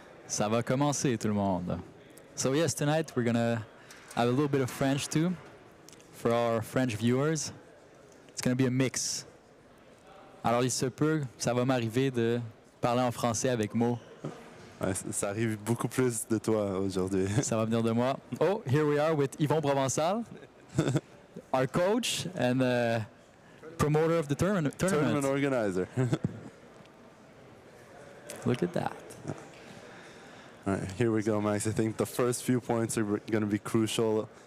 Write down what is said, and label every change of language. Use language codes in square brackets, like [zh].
[fr] Ça va commencer, tout le monde. [en] So yes, tonight we're gonna have a little bit of French too for our French viewers. It's gonna be a mix. [fr] Alors il se peut, ça va m'arriver de parler en français avec Mo. Ouais, ça arrive beaucoup plus de toi aujourd'hui. Ça va venir de moi. [en] Oh, here we are with Yvon Provençal, our coach and promoter of the tournament. Tournament organizer. Look at that. All right, here we go, Max. I think the first few points are going to be crucial.